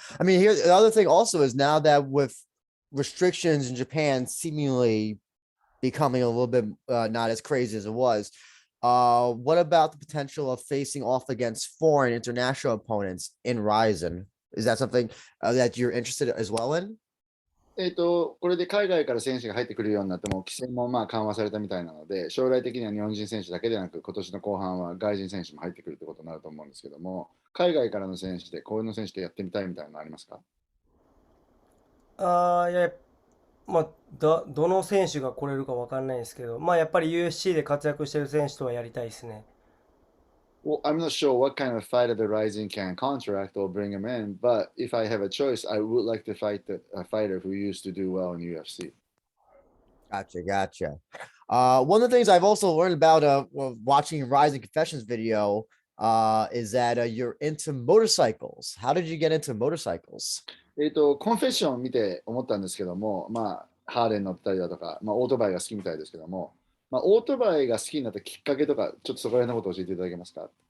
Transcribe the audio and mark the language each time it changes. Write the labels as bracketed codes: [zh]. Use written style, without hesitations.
[en] I mean, here the other thing also is now that with restrictions in Japan seemingly becoming a little bit not as crazy as it was, what about the potential of facing off against foreign international opponents in RIZIN? Is that something that you're interested as well in? [ja] これで海外から選手が入ってくるようになっても、規制もまあ緩和されたみたいなので、将来的には日本人選手だけでなく、今年の後半は外人選手も入ってくるってことになると思うんですけども、海外からの選手で、こういうの選手でやってみたいみたいなのありますか？いや、どの選手が来れるかわかんないですけど、やっぱり UFC で活躍してる選手とはやりたいですね。 [en] Well, I'm not sure what kind of fighter the Rising can contract or bring him in, but if I have a choice, I would like to fight a fighter who used to do well in UFC. Gotcha. One of the things I've also learned about watching Rising Confessions video is that you're into motorcycles. How did you get into motorcycles? [ja] コンフェッションを見て思ったんですけども、まあ、ハーレー乗ったりだとか、まあ、オートバイが好きみたいですけども、まあ、オートバイが好きになったきっかけとか、ちょっとそこら辺のことを教えていただけますか？